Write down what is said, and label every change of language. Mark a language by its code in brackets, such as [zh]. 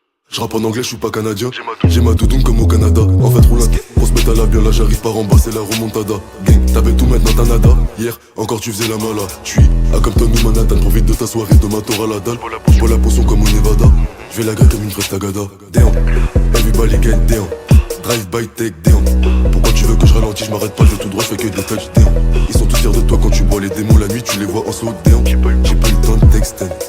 [fr] Je rappe en anglais, je suis pas canadien. J'ai ma doudoune comme au Canada. En fait, roule on se met à la bien, là j'arrive par en bas, c'est la remontada. Gang, t'avais tout maintenant t'as nada. Hier, encore tu faisais la mala. J'suis à Compton ou Manhattan, profite de ta soirée, de ma tour à la dalle. J'bois la potion comme au Nevada. J'vais la gueule comme une fraise tagada. [en] Damn, everybody get down. Drive by take down. [fr] Pourquoi tu veux que je ralentis, je m'arrête pas, je vais tout droit, je fais que des touchdowns. Ils sont tous fiers de toi quand tu bois les démons, la nuit tu les vois en slow down. J'ai pas eu le temps de texter.